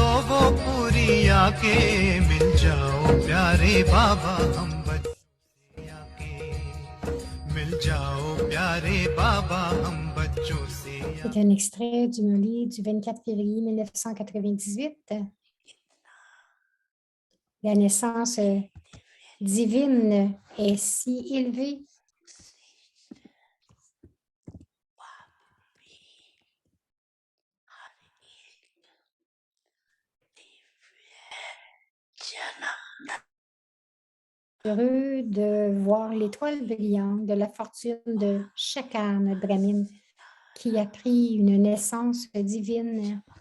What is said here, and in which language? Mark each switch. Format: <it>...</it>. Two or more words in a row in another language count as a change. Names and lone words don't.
<hi>वो पूरी आके मिल जाओ प्यारे बाबा हम बच्चों से आके मिल जाओ प्यारे बाबा हम बच्चों से</hi> <fr>C'est un extrait du Molly du 24 février 1998. La naissance divine est si élevée. Heureux de voir l'étoile brillante de la fortune de Shakar Brahmin qui a pris une naissance divine.</fr>